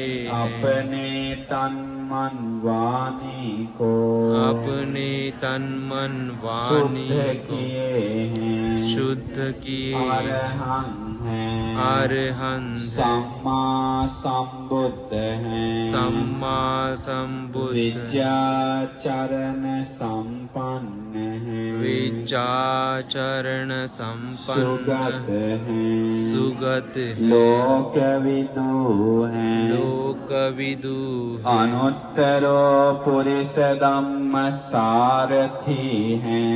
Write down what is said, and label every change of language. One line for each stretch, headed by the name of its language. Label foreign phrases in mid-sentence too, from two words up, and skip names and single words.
Hindi: अपने तन मन वाणी को अपने तन मन शुद्ध वाणी को किए हैं, शुद्ध किए अरहंत हैं, अरहंत
Pali: सम्मा संबुद्ध
Hindi: हैं,
Pali: सम्मा संबुद्ध
Hindi: विद्याचरण संपन्न हैं, विचाचरण संपन्न सुगत हैं, सुगत है लोकविदु हैं, लोकविदु
Pali: अनुत्तरो पुरुष धम्म सारथी हैं,